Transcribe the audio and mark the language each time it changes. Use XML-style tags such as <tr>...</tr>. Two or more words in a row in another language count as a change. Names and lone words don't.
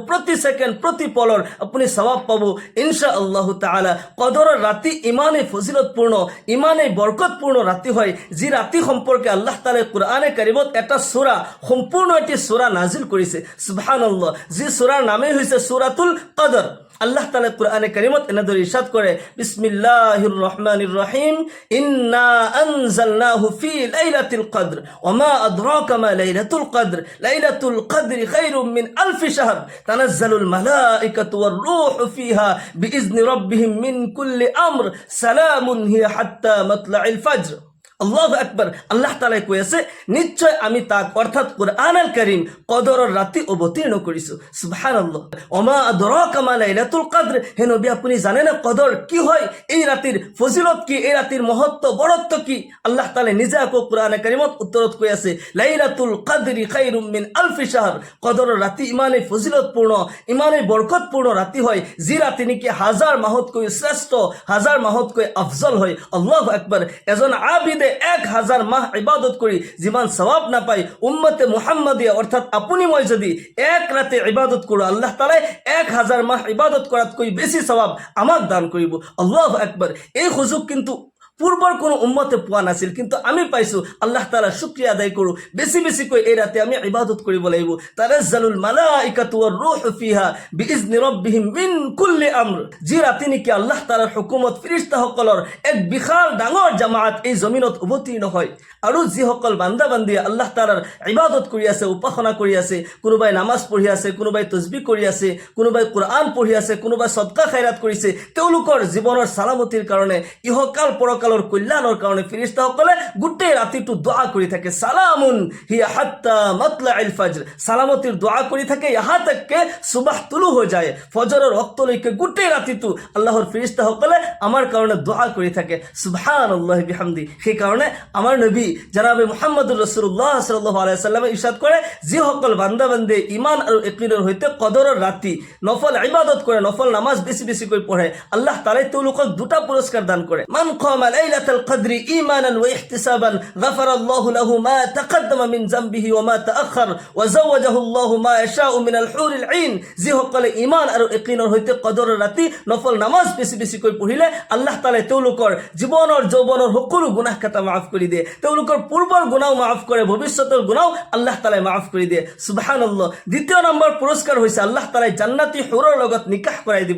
<as>প্ৰতি ছেকেণ্ড প্ৰতি পলৰ আপুনি সৱাব পাব</as> <ar>إن شاء الله تعالى.</ar> <as>কদৰৰ ৰাতি ইমানেই ফজিলতপূৰ্ণ, ইমানেই বৰকতপূৰ্ণ ৰাতি হয়, যি ৰাতি সম্পৰ্কে আল্লাহ তাআলাই কোৰআনে কাৰিমত এটা সূৰা, সম্পূৰ্ণ এটি সূৰা নাজিল কৰিছে। সুবহানাল্লাহ, যি সূৰাৰ নামেই হৈছে সূৰাতুল কদৰ। আল্লাহ তাআলা কোরআনে কারীমত এনেদরে ইরশাদ করে,</as> <ar>بسم الله الرحمن الرحيم إنا أنزلناه في ليلة القدر وما أدراك ما ليلة القدر ليلة القدر خير من ألف شهر تنزل الملائكة والروح فيها بإذن ربهم من كل أمر سلام هي حتى مطلع الفجر. الله أكبر.</ar> <as>আল্লাহ তাআলা কৈ আছে, নিশ্চয় আমি তাক অর্থাৎ কোরআনুল কারীম কদৰৰ ৰাতি অৱতীৰ্ণ কৰিছো। সুবহানাল্লাহ।</as> <ar>وما أدراك ما ليلة القدر,</ar> <as>হে নবী আপুনি জানে না কদৰ কি হয়, এই ৰাতিৰ ফজিলত কি, এই ৰাতিৰ মহত্ব বৰত্ব কি? আল্লাহ তাআলা নিজে আকৌ কোরআনে কারীমত উত্তৰত কৈ আছে,</as> <ar>ليلة القدر خير من ألف شهر,</ar> <as>কদৰৰ ৰাতি ইমানেই ফজিলতপূৰ্ণ, ইমানেই বৰকতপূৰ্ণ ৰাতি হয়, যি ৰাতি নেকি 1000 মাহতকৈ শ্ৰেষ্ঠ, 1000 মাহতকৈ আফজল হয়।</as> <ar>الله أكبر.</ar> <as>এজন আবিদে 1000 মাহ ইবাদত কৰি যিমান সওয়াব নাপায়, উম্মতে মুহাম্মাদিয়া অৰ্থাৎ আপুনি মই যদি এক ৰাতে ইবাদত কৰোঁ, আল্লাহ তাআলাই 1000 মাহ ইবাদত কৰাতকৈ বেছি সওয়াব আমাক দান কৰিব।</as> <ar>الله أكبر.</ar> <as>এই সুযোগ কিন্তু পূৰ্বৰ কোনো উম্মতে পোৱা নাছিল, কিন্তু আমি পাইছোঁ। আল্লাহ তাআলা শুকরিয়া আদায় কৰোঁ। বেছি বেছিকৈ এই ৰাতে আমি ইবাদত কৰিব লাগিব।</as> <ar>تنزل الملائكة والروح فيها بإذن ربهم من كل أمر,</ar> <as>যি ৰাতি নেকি আল্লাহ তাআলাৰ হুকুমত ফেৰেশতাসকলৰ এক বিশাল ডাঙৰ জামাত এই জমিনত অৱতীৰ্ণ হয়। আৰু যিসকল বান্দা বান্দিয়ে আল্লাহ তাআলাৰ ইবাদত কৰি আছে, উপাসনা কৰি আছে, কোনোবাই নামাজ পঢ়ি আছে, কোনোবাই তসবিহ কৰি আছে, কোনোবাই কোৰআন পঢ়ি আছে, কোনোবাই সদকা খায়ৰাত কৰিছে, তেওঁলোকৰ জীৱনৰ সালামতিৰ কাৰণে, ইহকাল পৰকাল কল্যাণৰ কাৰণে ফেৰেশতাসকলে গোটেই ৰাতিটো দোৱা কৰি থাকে।</as> <ar>سلام هي حتى مطلع الفجر,</ar> <as>সালামতিৰ দোৱা কৰি থাকে ইহা তাককে সুবাহ তুলু হৈ যায়, ফজৰৰ ৰক্তলৈকে গোটেই ৰাতিটো আল্লাহৰ ফেৰেশতাসকলে আমাৰ কাৰণে দোৱা কৰি থাকে।</as> <ar>سبحان الله بحمده.</ar> <as>সেই কাৰণে আমাৰ নবী জনাবে মুহাম্মদুৰ ৰাসূলুল্লাহ</as> <ar>صلى الله عليه وسلم</ar> <as>ইৰশাদ কৰে, যিসকল বান্দা বান্দে ঈমান আৰু ইয়াকিনৰ সৈতে কদৰৰ ৰাতি নফল ইবাদত কৰে, নফল নামাজ বেছি বেছিকৈ পঢ়ে, আল্লাহ তাআলাই তেওঁলোকক দুটা পুৰস্কাৰ দান কৰে।</as> <ar>من قام ليلة القدر إيمانا واحتسابا غفر الله له ما تقدم من ذنبه وما تأخر وزوجه الله ما يشاء من الحور العين.</ar> <as>যিসকলে ঈমান আৰু ইয়াকিনৰ সৈতে কদৰৰ ৰাতি নফল নামাজ বেছি বেছিকৈ পঢ়িলে, আল্লাহ তাআলাই তেওঁলোকৰ জীৱনৰ যৌৱনৰ সকলো গুনাহ খাতা মাফ কৰি দিয়ে, তেওঁলোকৰ পূৰ্বৰ গুনাহও মাফ কৰে, ভৱিষ্যতৰ গুনাহও আল্লাহ তাআলাই মাফ কৰি দিয়ে। সুবহানাল্লাহ। দ্বিতীয় নম্বৰ পুৰস্কাৰ হৈছে আল্লাহ তাআলাই জান্নাতি হুৰৰ লগত নিকাহ কৰাই দিব।</as>